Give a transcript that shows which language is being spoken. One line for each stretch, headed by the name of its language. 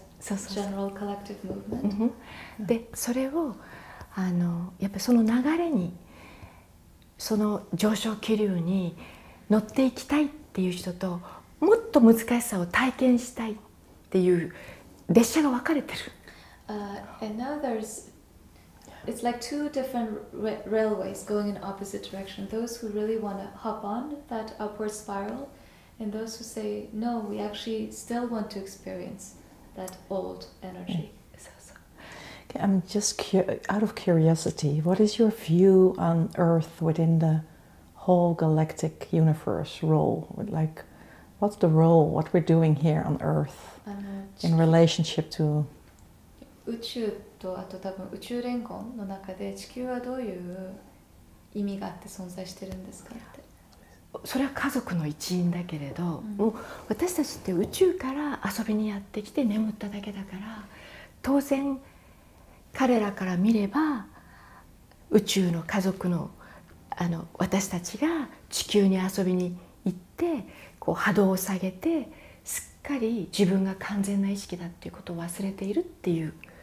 English: general collective movement.
Japanese: でそれをやっぱりその流れにその上昇気流に乗っていきたいっていう人ともっと難しさを体験したいっていう列車が分かれてる。
English: And now it's like two different railways going in opposite direction. Those who really want to hop on that upward spiral, and those who say, no, we actually still want to experience that old energy. Okay, I'm just out of curiosity, what is your view on Earth within the whole galactic universe role? Like, what's the role, what we're doing here on Earth in relationship to...
Japanese: 宇宙とあと多分宇宙連合の中で地球はどういう意味があって存在してるんですかって。それは家族の一員だけれど、もう私たちって宇宙から遊びにやってきて眠っただけだから当然彼らから見れば宇宙の家族の私たちが地球に遊びに行ってこう波動を下げてすっかり自分が完全な意識だっていうことを忘れているっていう。